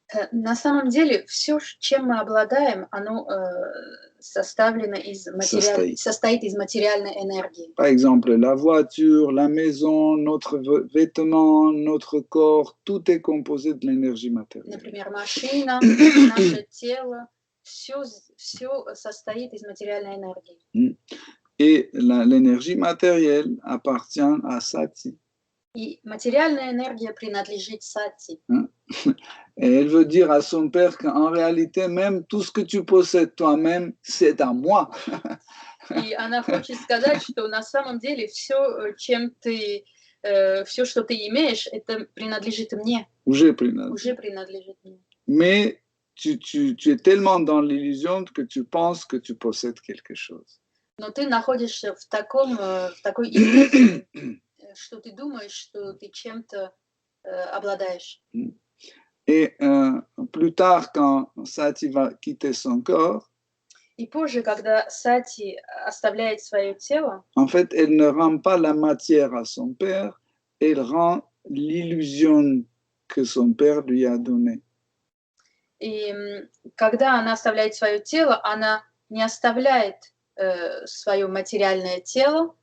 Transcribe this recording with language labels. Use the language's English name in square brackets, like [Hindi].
[Russian] На самом деле, все, чем мы обладаем, оно составлено состоит из материальной энергии. [French] Par exemple, la voiture, la maison, notre vêtement, notre corps, tout est composé de l'énergie matérielle. [Russian] Например, машина, наше тело, все состоит из материальной энергии. [French] Et l'énergie matérielle appartient à Sati. [Russian] И материальная энергия принадлежит Сати. [French] Et elle veut dire à son père qu'en réalité, même tout ce que tu possèdes toi-même, c'est à moi. [Russian] И она хочет сказать, что на самом деле все, все, что ты имеешь, это принадлежит мне. Уже принадлежит мне. [French] Mais tu es tellement dans l'illusion que tu penses que tu possèdes quelque chose. [Russian] Но ты находишься в такой иллюзии, что ты думаешь, что ты чем-то обладаешь. [French] Et plus tard, quand Sati va quitter son corps, [Russian] и позже, когда Сати оставляет свое тело, [French] en fait, elle ne rend pas la matière à son père, elle rend l'illusion que son père lui a donnée. [Russian] И когда она оставляет свое тело, она не оставляет свое материальное тело,